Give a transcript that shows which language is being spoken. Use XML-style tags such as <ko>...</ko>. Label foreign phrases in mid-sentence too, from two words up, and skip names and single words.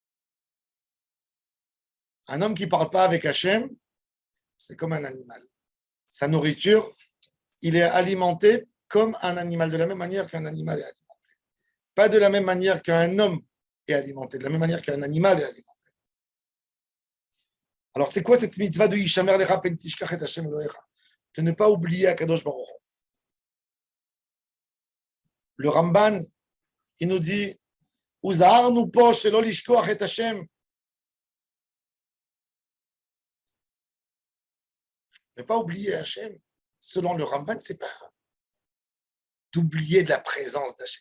<fr>Un homme qui ne parle pas avec Hachem, c'est comme un animal. Sa nourriture, il est alimenté comme un animal, de la même manière qu'un animal est alimenté. Pas de la même manière qu'un homme est alimenté, de la même manière qu'un animal est alimenté. Alors, c'est quoi cette mitzvah de</fr> <he>השמר לך פן תשכח את השם אלהיך?</he> <fr>De ne pas oublier</fr> <he>הקדוש ברוך הוא.</he> <fr>Le Ramban, il nous dit</fr> <he>ונזהרנו פה שלא לשכוח את השם.</he> <fr>Ne pas oublier Hachem, selon le Ramban, c'est pas d'oublier de la présence d'Hachem.</fr>